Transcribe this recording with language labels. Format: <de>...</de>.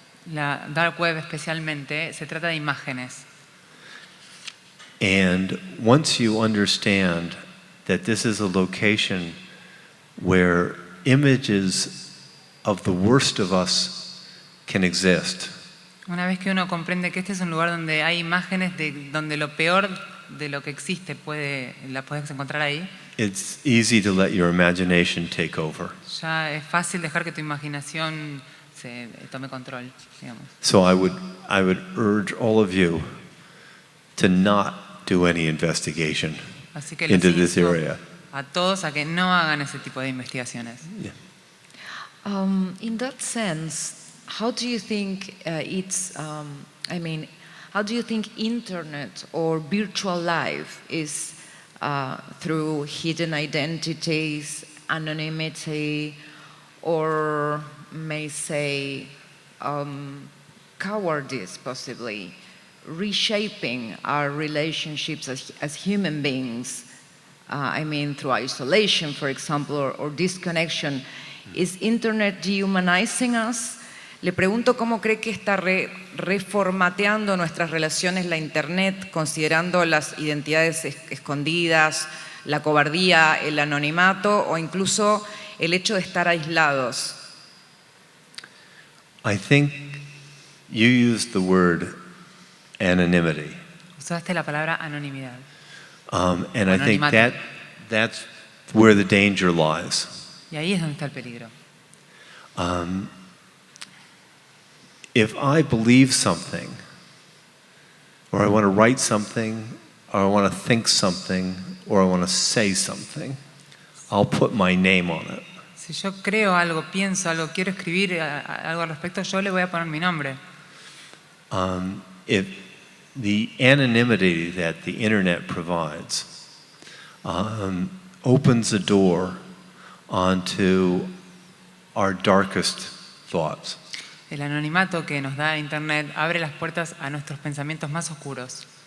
<es>La dark web especialmente se trata de imágenes.</es> <en>And once you understand that this is a location where images of the worst of us can exist,</en> <es>Una vez que uno comprende que este es un lugar donde hay imágenes donde lo peor de lo que existe la puedes encontrar ahí,</es> <en>it's easy to let your imagination take over.</en> <es>ya es fácil dejar que tu imaginación se tome control, digamos.</es> <en>So I would urge all of you to not do any investigation</en> <es>Así que les</es> <en>into this</en> <es>insto</es> <en>area.</en> <es>a todos a que no hagan ese tipo de investigaciones.</es> <en>Yeah. In that sense, how do you think how do you think internet or virtual life is through hidden identities, anonymity, or may say cowardice possibly, reshaping our relationships as human beings? Through isolation, for example, or disconnection. ¿Is internet dehumanizing us?</en> <es>Le pregunto cómo cree que está reformateando nuestras relaciones la internet, considerando las identidades escondidas, la cobardía, el anonimato o incluso el hecho de estar aislados.</es> <en>I think you used the word anonymity.</en> <es>Usaste la palabra anonimidad.</es> <en>And I think</en> <es>Anonimato.</es> <en>that's where the danger lies.</en> <es>Y ahí es donde está el peligro.</es> <en>If I believe something, or I want to write something, or I want to think something, or I want to say something, I'll put my name on it.</en> <es>Si yo creo algo, pienso algo, quiero escribir algo al respecto, yo le voy a poner mi nombre.</es> <en>If the anonymity that the internet provides opens a door onto our darkest thoughts.</en> <es>El anonimato que nos da Internet abre las puertas a nuestros pensamientos más oscuros.</es>